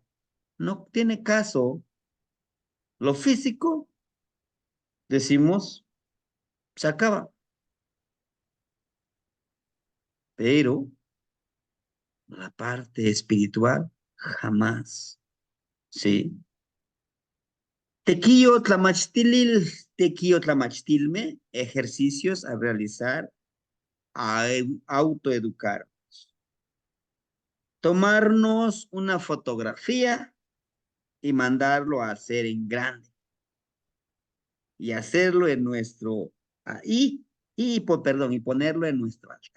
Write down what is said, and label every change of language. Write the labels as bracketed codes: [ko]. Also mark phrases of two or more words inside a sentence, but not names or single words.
[es] No tiene caso. Lo físico, decimos, se acaba, pero la parte espiritual, jamás, ¿sí? [nah] Tequio tlamachtilil, tequio tlamachtilme, [es] ejercicios a realizar, a autoeducar. Tomarnos una fotografía y mandarlo a hacer en grande y hacerlo en nuestro, perdón, y ponerlo en nuestro altar.